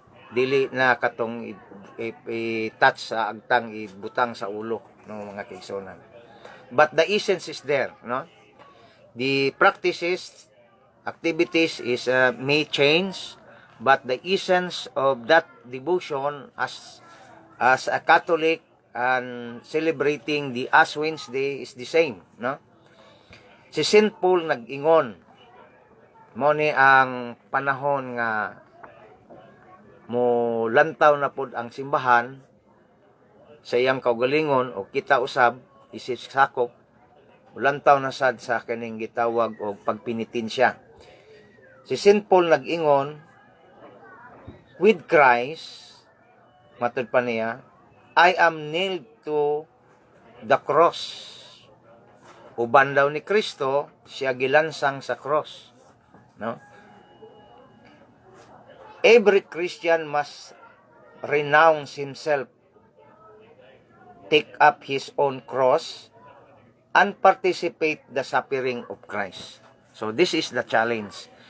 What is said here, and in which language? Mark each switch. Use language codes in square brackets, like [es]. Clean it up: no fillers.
[ceb] Dili na katong i-touch sa agtang, ibutang sa ulo ng mga kaigsunan. [en] But the essence is there, no? The practices, activities is may change, but the essence of that devotion as a Catholic and celebrating the Ash Wednesday is the same, no? [ceb] Si St. Paul nag-ingon, mo ni ang panahon nga mo lantaw na pod ang simbahan sa iyang kaugalingon o kita usab isip sakop, lantaw na sad sa kaning gitawag og pagpinitensya. Si St. [en] Paul [ceb] nag-ingon, [en] with Christ, [ceb] matud pa niya, [en] I am nailed to the cross. [ceb] Uban daw ni Kristo, siya gilansang sa cross. [en] No? Every Christian must renounce himself take up his own cross and participate the suffering of Christ. So this is the challenge.